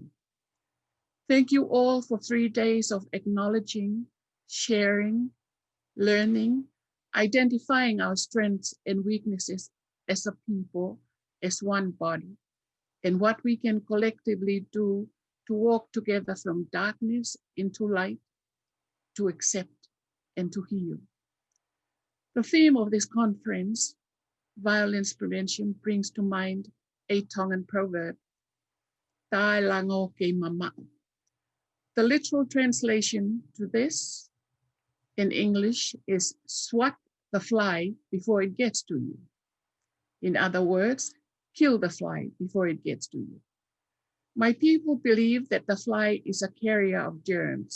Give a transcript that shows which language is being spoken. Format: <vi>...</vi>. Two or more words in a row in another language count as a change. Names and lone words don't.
<en>Thank you all for 3 days of acknowledging, sharing, learning, identifying our strengths and weaknesses as a people, as one body, and what we can collectively do to walk together from darkness into light, to accept and to heal. The theme of this conference, violence prevention, brings to mind a Tongan proverb,</en> <to>"Tai lango ke mamau."</to> <en>The literal translation to this in English is swat the fly before it gets to you. In other words, kill the fly before it gets to you. My people believe that the fly is a carrier of germs.</en>